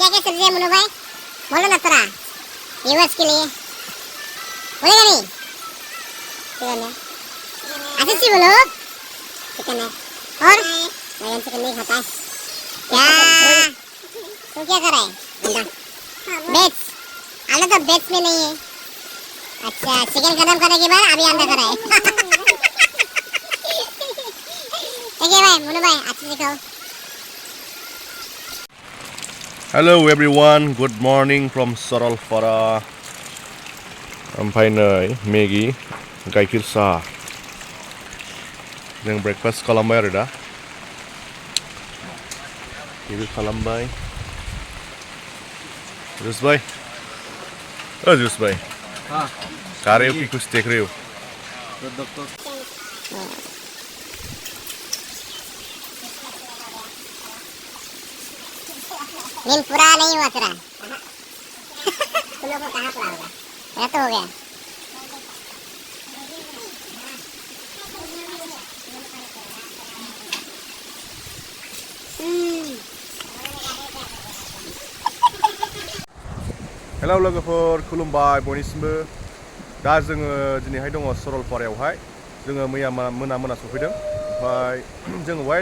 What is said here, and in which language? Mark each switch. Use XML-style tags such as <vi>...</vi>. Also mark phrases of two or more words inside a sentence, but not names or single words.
<hi>क्या सब्जी है मुन्नू भाई बोलो ना थोड़ा व्यूअर्स के लिए बोलेगा नहीं चिकन है अच्छा सी बोलो चिकन है और मैं चिकन नहीं खाता है क्या तू क्या कर रहा है अंडा बेट्स अंडा तो बेट्स में नहीं है अच्छा चिकन खत्म करने के बाद अभी अंडा कर रहा है देखिए भाई मुन्नू भाई अच्छे से खाओ</hi> <en>Hello everyone, good morning from</en> <brx>सरलपारा ओमफ्राय नै मेगि गाइखेर साहा जों ब्रेकफास्ट खालामबाय आरो दा बेबो खालामबाय जुस भाई जुस भाई</brx> <hi>कार्य की कुछ देख रहे हो नींद पूरा नहीं हुआ तेरा तुम लोग को कहाँ पूरा होगा मेरा तो हो गया</hi> <brx>हेलौ लोगोफोर खुलुमबाय बयनिसिमबो दा जोङो दिनैहाय दङ सरलपारायावहाय जोङो मैया मोना सफैदों ओमफ्राय जोङो बेवहाय</brx>